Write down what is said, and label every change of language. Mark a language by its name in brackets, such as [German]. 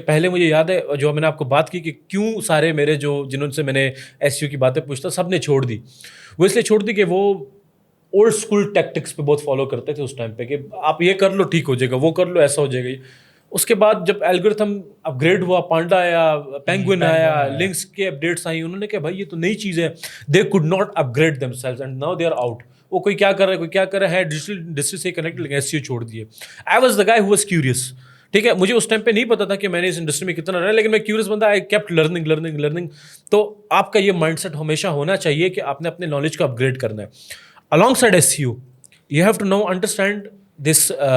[Urdu] پہلے مجھے یاد ہے جو میں نے آپ کو بات کی کہ کیوں سارے میرے جنہوں سے میں نے SEO کی باتیں پوچھتا سب نے چھوڑ دی. وہ اس لیے چھوڑ دی کہ وہ اولڈ اسکول ٹیکٹکس پہ بہت فالو کرتے تھے اس ٹائم پہ کہ آپ یہ کر لو ٹھیک ہو جائے گا, وہ کر لو ایسا ہو جائے گا. اس کے بعد جب الگورتھم اپ گریڈ ہوا, پانڈا آیا, پینگوئن آیا, لنکس کے اپڈیٹس آئی, انہوں نے کہا بھائی یہ تو نئی چیز ہے. [English] They could not upgrade themselves and now they are out. [Urdu] وہ کوئی کیا کر رہا ہے, کوئی کیا کر رہا ہے, ڈیجیٹل سے کنیکٹ, لیکن SEO چھوڑ دیے. [English] I was the guy who was curious. [Urdu] ٹھیک ہے, مجھے اس ٹائم پہ نہیں پتا تھا کہ میں نے اس انڈسٹری میں کتنا رہا, لیکن میں کیوریس بندہ, [English] I kept learning. [Urdu] تو آپ کا یہ مائنڈ سیٹ ہمیشہ ہونا چاہیے کہ آپ نے اپنے نالج کو اپ گریڈ کرنا ہے. [English] along side SEO you have to now understand this.